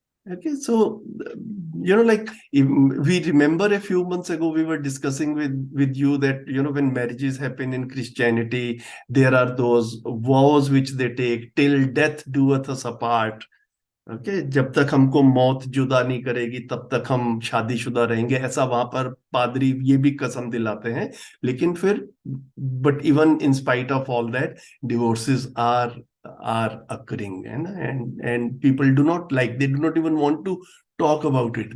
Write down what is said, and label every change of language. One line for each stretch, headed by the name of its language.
English: Okay, so like we remember a few months ago we were discussing with you that when marriages happen in Christianity, there are those vows which they take, till death doeth us apart.
Hindi: Okay जब तक हमको मौत जुदा नहीं करेगी तब तक हम शादीशुदा रहेंगे, ऐसा वहां पर पादरी ये भी कसम दिलाते हैं. लेकिन फिर
English: But even in spite of all that divorces are occurring, and people do not like, they do not even want to talk about it.